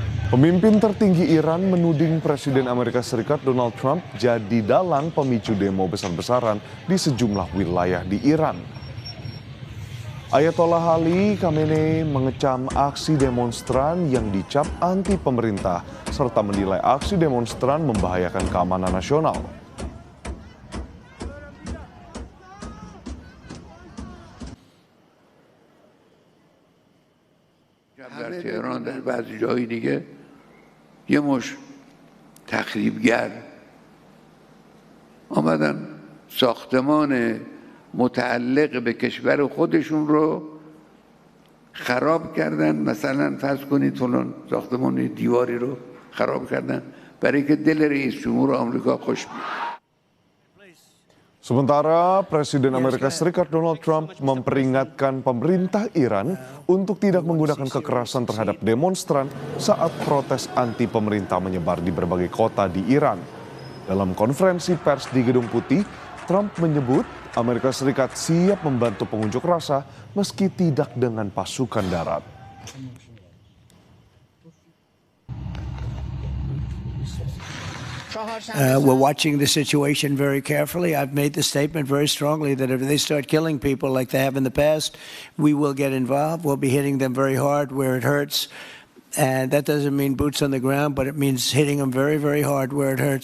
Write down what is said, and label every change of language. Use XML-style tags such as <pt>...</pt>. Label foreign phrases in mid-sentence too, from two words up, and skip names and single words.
<id>Pemimpin tertinggi Iran menuding Presiden Amerika Serikat Donald Trump jadi dalang pemicu demo besar-besaran di sejumlah wilayah di Iran. Ayatollah Ali Khamenei mengecam aksi demonstran yang dicap anti pemerintah serta menilai aksi demonstran membahayakan keamanan nasional.</id> <fa>در تهران در بعضی جای دیگه یه مش تخریبگر آمدن ساختمان متعلق به کشور خودشون رو خراب کردن. مثلا فرض کنید فلان ساختمان دیواری رو خراب کردن برای که دل رئیس جمهور آمریکا خوش بیاد.</fa> <id>Sementara Presiden Amerika Serikat Donald Trump memperingatkan pemerintah Iran untuk tidak menggunakan kekerasan terhadap demonstran saat protes anti pemerintah menyebar di berbagai kota di Iran. Dalam konferensi pers di Gedung Putih, Trump menyebut Amerika Serikat siap membantu pengunjuk rasa meski tidak dengan pasukan darat.</id> <en>We're watching the situation very carefully. I've made the statement very strongly that if they start killing people like they have in the past, we will get involved. We'll be hitting them very hard where it hurts. And that doesn't mean boots on the ground, but it means hitting them very, very hard where it hurts.</en>